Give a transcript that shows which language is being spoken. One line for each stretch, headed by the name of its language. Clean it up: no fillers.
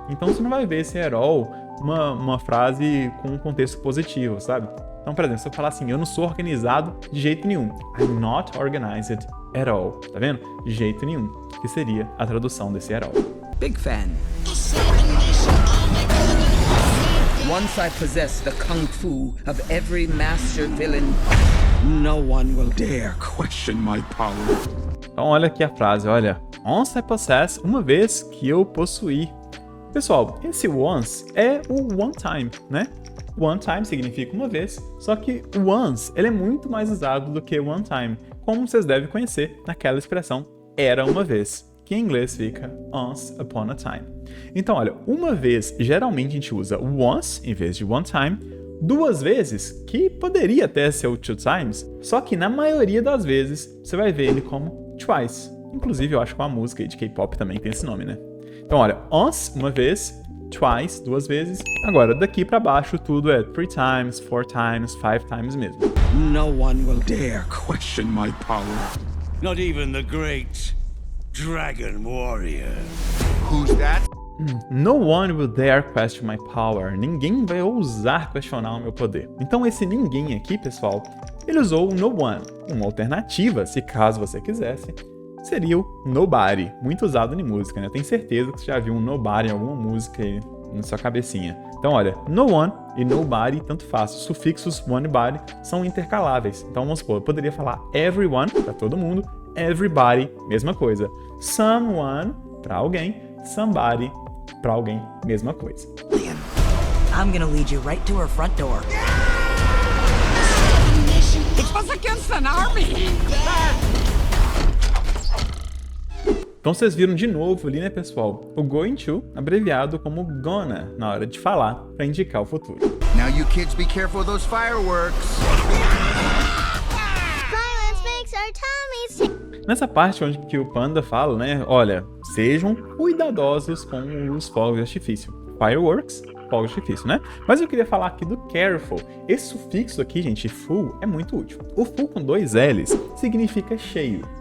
Portuguese: Então você não vai ver esse at all uma frase com um contexto positivo, sabe? Então, por exemplo, se eu falar assim, eu não sou organizado de jeito nenhum.
English: I'm not organized at all.
Portuguese: Tá vendo? De jeito nenhum. Que seria a tradução desse at all.
English: Big fan. Once I possess the kung fu of every master villain, no one will dare question my power.
Portuguese: Então, olha aqui a frase, olha.
English: Once I possess,
Portuguese: uma vez que eu possuí. Pessoal, esse once é o one time, né? One time significa uma vez, só que once ele é muito mais usado do que one time, como vocês devem conhecer naquela expressão era uma vez, que em inglês fica
English: once upon a time.
Portuguese: Então, olha, uma vez geralmente a gente usa once em vez de one time, duas vezes, que poderia até ser o two times, só que na maioria das vezes você vai ver ele como twice. Inclusive, eu acho que uma música de K-pop também tem esse nome, né? Então, olha, once, uma vez, twice, duas vezes. Agora, daqui pra baixo, tudo é 3 times, 4 times, 5 times mesmo.
English: No one will dare question my power. Not even the great Dragon Warrior. Who's that? No one will dare question my power.
Portuguese: Ninguém vai ousar questionar o meu poder. Então, esse ninguém aqui, pessoal, ele usou o no one. Uma alternativa, se caso você quisesse, seria o nobody, muito usado em música, né? Eu tenho certeza que você já viu um nobody em alguma música aí na sua cabecinha. Então, olha, no one e nobody, tanto faz. Os sufixos one e body são intercaláveis. Então, vamos supor, eu poderia falar everyone, para todo mundo, everybody, mesma coisa. Someone, para alguém, somebody, Pra alguém, mesma coisa.
English: I'm gonna lead you right to her front door. It was against an army!
Portuguese: Então vocês viram de novo ali, né, pessoal? O going to, abreviado como gonna, na hora de falar, para indicar o futuro.
English: Now you kids be careful of those fireworks. Violence makes our tummies
Portuguese: Nessa parte onde que o Panda fala, né, olha, sejam cuidadosos com os fogos de artifício. Fireworks, fogos de artifício, né? Mas eu queria falar aqui do careful. Esse sufixo aqui, gente, full, é muito útil. O full com 2 L's significa cheio.